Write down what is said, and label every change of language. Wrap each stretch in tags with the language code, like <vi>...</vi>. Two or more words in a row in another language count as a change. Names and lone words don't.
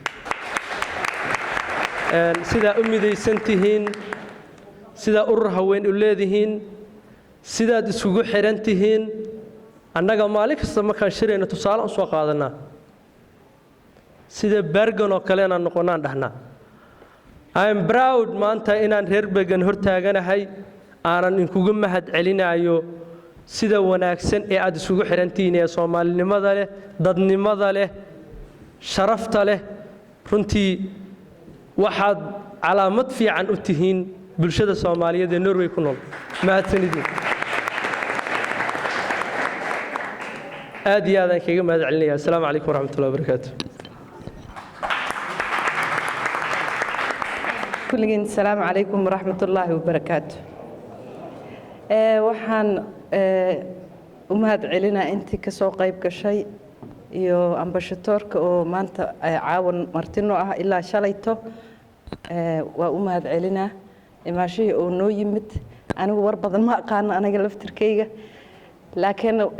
<so>sida u midaysan tihiin sida urur haween u leedihiin sidaad isugu xiran tihiin annaga maalin kasta markaan shirayno tusaale u soo qaadanaa sida Bergen oo kale aan noqonaan dhahnaa</so> <en>I am proud</en> <so>maanta inaan reer Bergen hortaaganahay aanan inkugu mahad celinayo sida wanaagsan ee aad isugu xirantiin ee Soomaalinimada leh dadnimada leh sharafta leh runtii waxaad calaamad fiican u tihiin bulshada Soomaaliyeed ee Norway ku nool mahadsanidin aad iyo aad aan kaga mahad celinayaa</so> <ar>السلام عليكم ورحمة الله وبركاته</ar> <so>كلين</so> <ar>السلام عليكم ورحمة الله وبركاته</ar> <so>waxaan u mahad celinaa intii ka soo qayb gashay iyo ambashadoorka oo maanta caawan martino ah ilaa shalayto waa u mahad celinaa imaashihii oo noo yimid anigu war badan ma aqaano aniga laftirkayga laakiin</so>